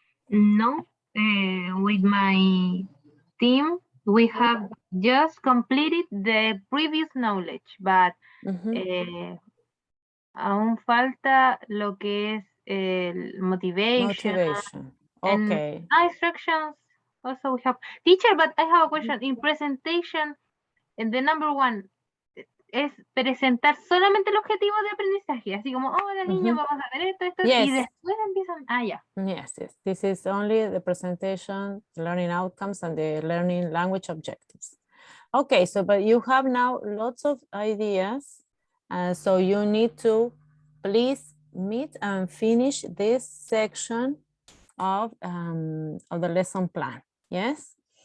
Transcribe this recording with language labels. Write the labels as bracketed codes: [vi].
[en] No, with my team, we have just completed the previous knowledge, but [es] aún falta lo que es el [en] motivation. Okay. And instructions also we have. Teacher, but I have a question. In presentation, the number 1 [es] es presentar solamente el objetivo de aprendizaje, así como, hola niños, vamos a ver esto, [en] Yes. [es] y después empiezan, ya. [en] Yes, this is only the presentation, learning outcomes, and the learning language objectives. Okay, so, but you have now lots of ideas, so you need to please meet and finish this section of the lesson plan, yes?